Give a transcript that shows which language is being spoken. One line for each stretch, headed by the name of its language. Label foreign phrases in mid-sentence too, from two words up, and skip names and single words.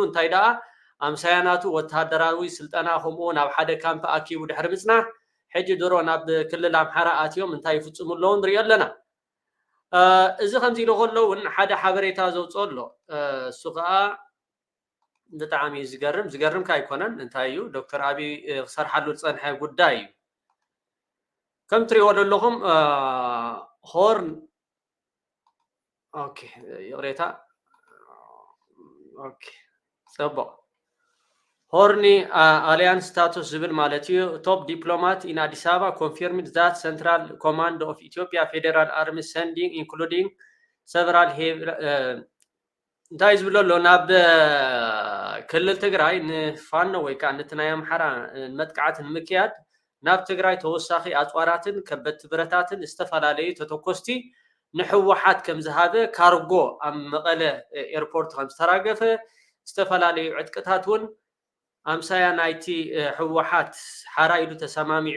Tigrinya: እንታይ ደኣ ኣምሳያናቱ ወተሃደራዊ ስልጠና ከምኡ ናብ ሓደ ካምፕ ኣኪቡ ድሕሪ ምፅናሕ ሕጂ ድሮ ናብ ክልል ኣምሓራ ኣትዮም እንታይ ይፍፅሙ ኣለዉ ንሪኦ ኣለና እዚ ከምዚ ኢሉ ከሎ እውን ሓደ ሓበሬታ ዘውፅኦ ኣሎ እሱ ከዓ ብጣዕሚ ዝገርም ካ ኣይኮነን እንታይ እዩ ዶክተር ኣብይ ክሰርሓሉ ዝፀንሐ ጉዳይ እዩ ከም ትሪእዎ ዘለኹም ሆርን ኦኬ ይቕሬታ ኦኬ ፅቡቅ
English: Horn Alliance Status
Tigrinya: ዝብል ማለት እዩ
English: top diplomat in Addis Ababa confirmed that Central Command of Ethiopia Federal Army sending including several
Tigrinya: እንታይ ዝብሎ ኣሎ ናብ ክልል ትግራይ ንፋኖ ወይ ከዓ ነቲ ናይ ኣምሓራ መጥቃዕቲ ንምክያድ ናብ ትግራይ ተወሳኺ ኣፅዋራትን ከበድቲ ብረታትን ዝተፈላለዩ ተተኮስቲ ንሕወሓት ከም ዝሃበ ካርጎ ኣብ መቐለ ኤርፖርት ከም ዝተራገፈ ዝተፈላለዩ ዕጥቅታት እውን ኣምሳያ ናይቲ ሕወሓት ሓራ ኢሉ ተሰማሚዑ